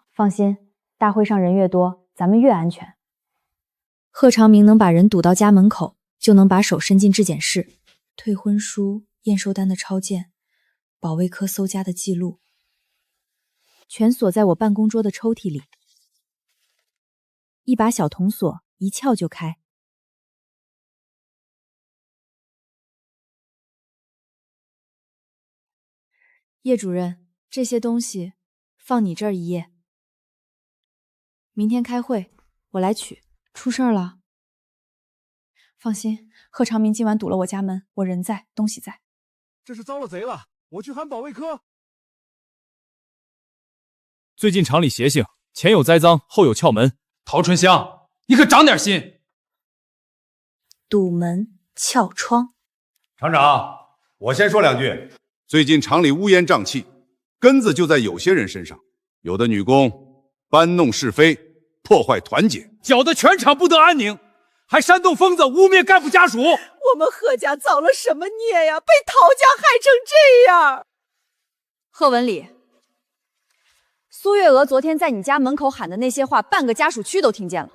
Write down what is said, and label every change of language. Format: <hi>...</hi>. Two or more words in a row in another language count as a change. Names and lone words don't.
<zh>放心，大會上人越多，咱們越安全。賀长明能把人堵到家門口，就能把手伸進质檢室，退婚書、验收单的抄件，保衛科搜家的记錄，全锁在我办公桌的抽屉裡。一把小铜锁一撬就開。叶主任，這些東西放你這兒一夜。明天開會，我來取。出事兒了？放心，賀長明今晚堵了我家門，我人在，東西在。這是遭了賊了，我去喊保衛科。最近廠裡邪性，前有栽贓，後有撬門。陶春香，你可長點心。堵門、撬窗。廠長，我先說兩句。最近廠裡烏烟瘴氣，根子就在有些人身上。有的女工搬弄是非，破壞團結，搅得全廠不得安寧，還煽動瘋子污蔑幹部家屬。我們賀家造了什么孽呀？被陶家害成這樣！賀文礼，蘇月娥昨天在你家門口喊的那些話，半個家屬區都聽見了。</zh>